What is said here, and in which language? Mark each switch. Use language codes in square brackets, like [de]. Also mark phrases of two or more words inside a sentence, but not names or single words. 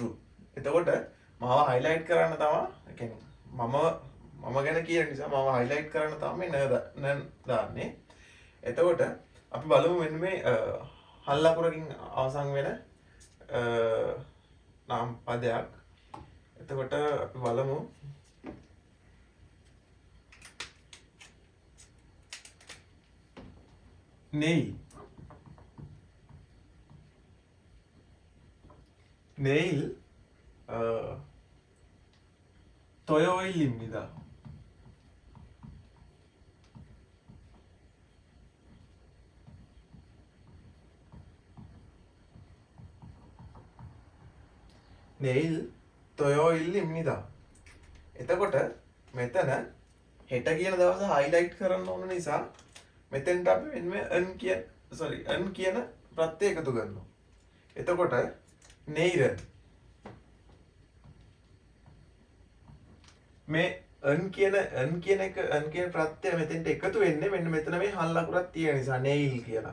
[si] එතකොට මාව highlight කරන්න තමයි කියන්නේ මම ගැන කියන නිසා මාව highlight කරන්න තමයි නන් දාන්නේ. එතකොට අපි බලමු මෙන්න මේ හල් ලකුරකින් අවසන් වෙන නාම පදයක්. එතකොට අපි බලමු [ko] 네일 토요일입니다. 내일 토요일입니다. [si] එතකොට මෙතන හෙට කියන දවස highlight කරන්න ඕන නිසා මෙතෙන්ට අපි වෙන අන් කියන ප්‍රත්‍ය එකතු කරනවා. එතකොට නේරන් මේ අන් කියන ප්‍රත්‍ය මෙතෙන්ට එකතු වෙන්නේ මෙන්න මෙතන මේ හල් ලකුරක් තියෙන නිසා නේල් කියලා.